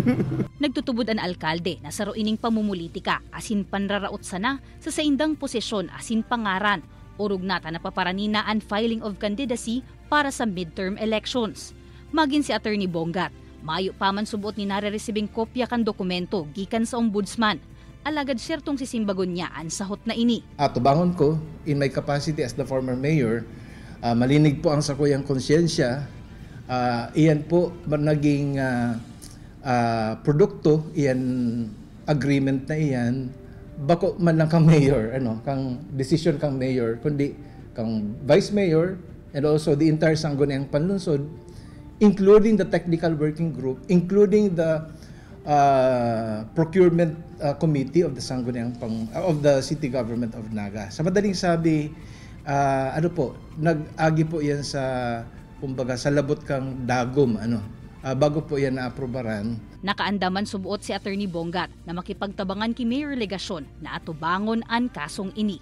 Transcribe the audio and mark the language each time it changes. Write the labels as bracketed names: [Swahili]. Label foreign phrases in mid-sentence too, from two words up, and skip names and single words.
[Bikol] Nagtutubod ang alkalde na saro ining pamumulitika asin panraraot sana sa saindang posisyon asin pangaran o rugnata na paparanina ang [English] filing of candidacy [Bikol] para sa [English] midterm elections. [Bikol] Maging si Attorney Bongat, mayo pa man subuot ni nare-resibing kopya kan dokumento gikan sa ombudsman. Alagad siyertong sisimbagon niya ang sahot na ini. Tubangon ko, [English] in my capacity as the former mayor, [Bikol] malinig po ang sakuyang konsyensya. Iyan po naging produkto, iyan agreement na iyan, bako man lang kang mayor, kang decision kang mayor, kundi kang [English] vice mayor and also the entire [Bikol] Sangguniang Panlungsod, [English] including the technical working group, including the procurement committee of the of the city government of Naga. [Filipino] Sa madaling sabi, [Bikol] nag-agi po yan sa kumbaga sa labot kang dagom, bago po yan na-aprobaran. Nakaandaman subuot si Attorney Bongat na makipagtabangan ki Mayor Legacion na atubangon ang kasong ini.